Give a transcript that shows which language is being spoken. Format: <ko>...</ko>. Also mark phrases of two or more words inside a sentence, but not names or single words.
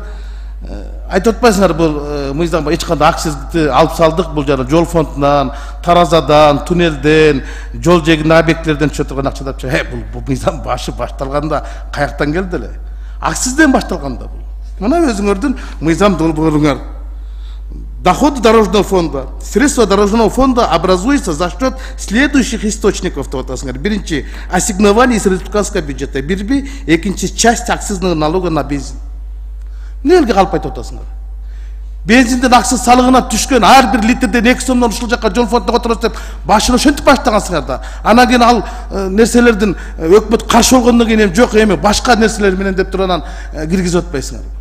<ky>Айтып атпайсыңар бул мыйзамга эч кандай акцизди алып салдык, бул жана жол фондунан, таразадан, туннелден, жол жегин объектилерден түшө турган акча депчи. Бул мыйзам башы башталганда каяктан келди эле? Акцизден башталганда бул. Мына өзүңөрдүн мыйзам долбооруңар.</ky> <ru>Доходы дорожного фонда, средства дорожного фонда образуются за счет следующих источников. Биринчи, ассигнование из республиканского бюджета.</ru> <ky>Бирби, экинчи,</ky> <ru>часть акцизного налога на бензин.</ru> <ky>Нелге калып айтып атасыңар? Бензинден акциз салыгына түшкөн ар бир литрден 2 сомдон ушул жака жол фондуна отурат деп башын ошентип баштагансыңар да. Анан кийин ал нерселердин өкмөт каршы болгондон кийин эми жок, эми башка нерселер менен деп туруп анан киргизип атпайсыңар.</ky>